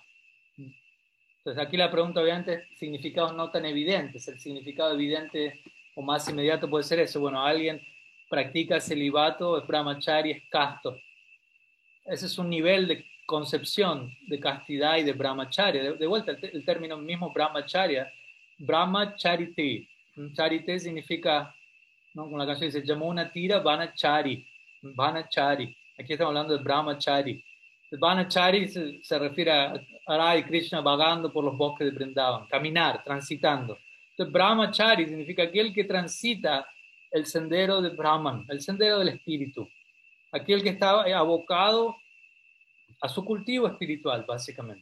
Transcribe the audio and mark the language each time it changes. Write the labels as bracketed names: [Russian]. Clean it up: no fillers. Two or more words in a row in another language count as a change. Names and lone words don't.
[Spanish] Entonces aquí la pregunta obviamente es significados no tan evidentes. El significado evidente o más inmediato puede ser eso. Bueno, alguien practica celibato, es brahmachari, es casto. Ese es un nivel de concepción de castidad y de brahmacharya. De vuelta, el término mismo [Sanskrit] ब्रह्मचर्य, ब्रह्मचरिते. [Spanish] Charite significa, ¿no? Como la canción dice, [Sanskrit] यमुना तीर वनचारी, वनचारी. [Spanish] Aquí estamos hablando de brahmachari. El vanachari se refiere a Radha y Krishna vagando por los bosques de Vrindavan, caminar, transitando. Entonces, brahmachari significa aquel que transita el sendero de Brahman, el sendero del espíritu. Aquel que está abocado a su cultivo espiritual, básicamente.